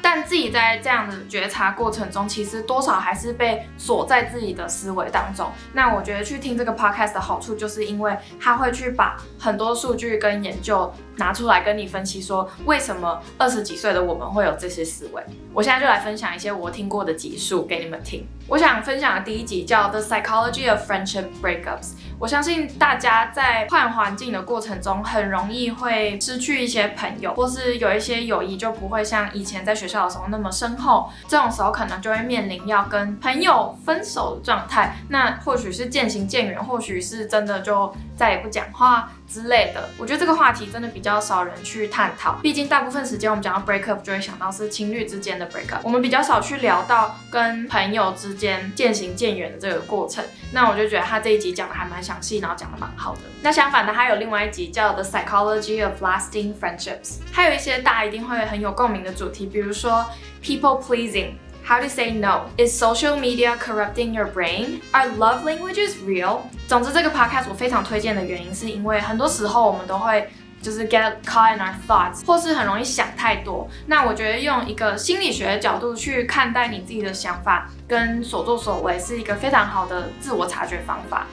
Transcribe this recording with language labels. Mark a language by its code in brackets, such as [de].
[zh] 但自己在这样的觉察过程中，其实多少还是被锁在自己的思维当中。那我觉得去听这个 podcast 的好处，就是因为他会去把很多数据跟研究拿出来跟你分析，说为什么20几岁的我们会有这些思维。我现在就来分享一些我听过的集数给你们听。我想分享的第一集叫 The Psychology of Friendship Breakups。我相信大家在换环境的过程中，很容易会失去一些朋友，或是有一些友谊就不会像以前在学校的时候那么深厚。这种时候可能就会面临要跟朋友分手的状态。那或许是渐行渐远，或许是真的就再也不讲话之类的。我觉得这个话题真的比较少人去探讨，毕竟大部分时间我们讲到 breakup 就会想到是情侣之间的 breakup， 我们比较少去聊到跟朋友之间渐行渐远的这个过程。那我就觉得他这一集讲的还蛮详细，然后讲的蛮好的。那相反的，他有另外一集叫 The Psychology of Lasting Friendships， 还有一些大家一定会很有共鸣的主题，比如說 [en] people pleasing。How to say no? Is social media corrupting your brain? Are love languages real? [zh] 总之，这个 podcast 我非常推荐的原因，是因为很多时候我们都会就是 [en] get caught in our thoughts， [zh] 或是很容易想太多。那我觉得用一个心理学的角度去看待你自己的想法跟所作所为，是一个非常好的自我察觉方法。